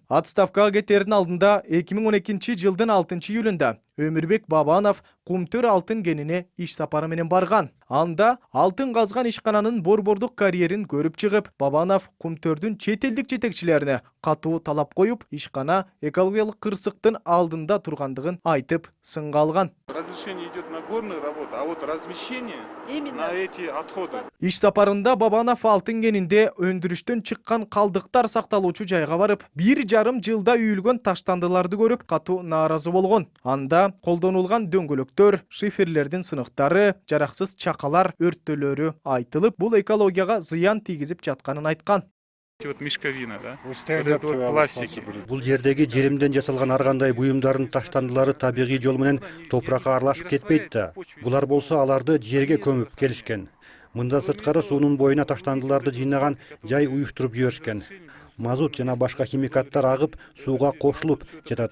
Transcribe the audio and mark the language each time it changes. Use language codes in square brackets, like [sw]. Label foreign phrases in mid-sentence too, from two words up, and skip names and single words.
[ky] Отставкага кетердин алдында 2012 жылдын 6 июлунда Өмүрбек Бабанов Кумтөр алтын кенине иш сапары менен барган. Анда алтын казган ишкананын борбордук карьерин көрүп чыгып, Бабанов Кумтөрдүн чет элдик жетекчилерине катуу талап коюп, ишкана экологиялык кырсыктын алдында тургандыгын айтып, сынга алган. [ru] Разрешение идет на горную работу, а вот размещение на эти отходы. [ky] Иш сапарында Бабанов алтын кенинде өндүрүштөн чыккан калдыктар сакталуучу жайга барып, 1,5 жылда үйүлгөн таштандыларды көрүп, катуу нааразы болгон. Анда колдонулган дөңгөлөктөр, шиферлердин сыныктары, жараксыз чакалар өрттөлөрү айтылып, бул экологияга зыян тийгизип жатканын айткан. [ru] Вот мешковина, да? Вот это вот пластики. [ky] Бул жердеги жеримден жасалган ар кандай буюмдардын таштандылары табигый жол менен топуракка аралашып кетпейт да. Булар болсо аларды жерге көмүп келишкен. Мында сырткары суунун боюна таштандыларды жыйнаган жай уюштуруп жиберишкен. Мазут жана башка химикаттар агып, сууга кошулуп жатат.